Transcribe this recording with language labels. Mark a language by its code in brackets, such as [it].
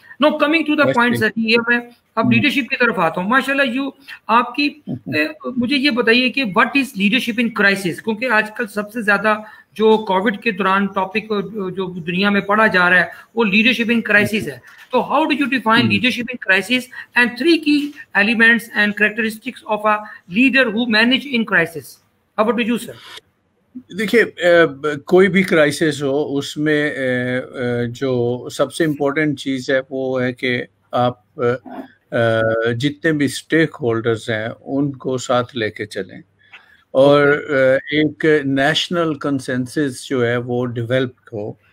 [en] now coming to the point [ur] سر، یہ میں اب لیڈرشپ کی طرف آتا ہوں. ماشاء اللہ آپ کی مجھے یہ بتائیے کہ [en] what is leadership in crisis, [ur] کیونکہ آج کل سب سے زیادہ جو کووڈ کے دوران ٹاپک جو دنیا میں پڑھا جا رہا ہے وہ لیڈرشپ ان کرائسس ہے. [en] تو how do you define leadership in crisis and 3 key elements and characteristics of a leader who manage in crisis? How about you, sir? [ur] دیکھیے، کوئی بھی کرائسس ہو اس میں جو سب سے امپورٹنٹ چیز ہے وہ ہے کہ آپ جتنے بھی اسٹیک ہولڈرز ہیں ان کو ساتھ لے کے چلیں، اور ایک نیشنل کنسنسس جو ہے وہ ڈیولپ ہو.